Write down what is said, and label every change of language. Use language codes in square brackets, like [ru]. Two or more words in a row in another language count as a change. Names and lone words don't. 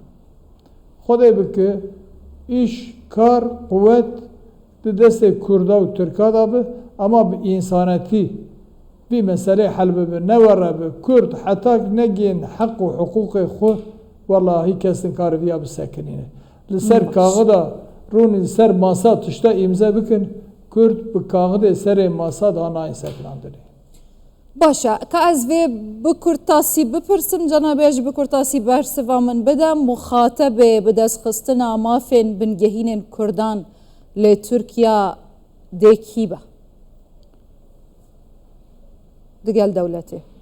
[ku] Xwedê bike îş, kar, quvvet di destê Kurda û Tirka da be ama bi însanetî vî meselê hel bibe newere bi Kurd heta negên heq û hiqûqê xwe wela hî kes nikare vîya bisekinîne. Li ser kaxida rûnê li ser masa tişta îmze bikin Kurd bi kaxidê serê masa da nayên sekinandinê. باشە کە ئەس vê bi kurtasî bipirsim cenabê ji bi kurtasî bersiva min bide muxatebê bi destxistina mafên bingehînên Kurdan lê Tirkiya dê kî be digel dewletê?